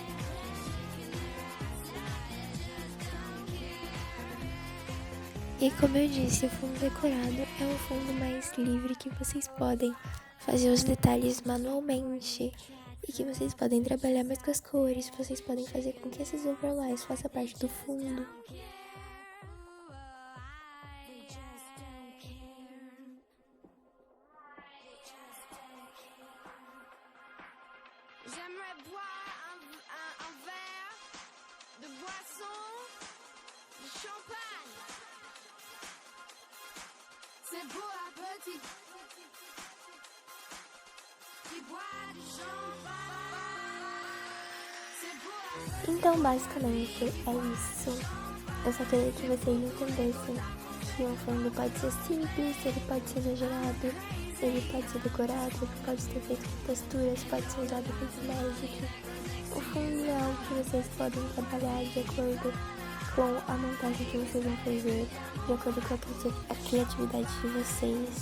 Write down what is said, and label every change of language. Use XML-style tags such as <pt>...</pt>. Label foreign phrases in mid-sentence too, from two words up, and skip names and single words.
<pt>E como eu disse, o fundo decorado é um fundo mais livre que vocês podem fazer os detalhes manualmente e que vocês podem trabalhar mais com as cores, vocês podem fazer com que esses overlays façam parte do fundo.</pt> <fr>J'aimerais boire un verre de boisson, de champagne. C'est pour la petite qui boit du champagne. C'est pour la</fr> <pt>Então, basicamente, é isso. Eu só queria que vocês entendessem que um fundo pode ser simples, ele pode ser exagerado, ele pode ser decorado, ele pode ser feito com texturas, pode ser usado com Magic. O fundo é algo que vocês podem trabalhar de acordo com a montagem que vocês vão fazer, de acordo com a criatividade de vocês.</pt>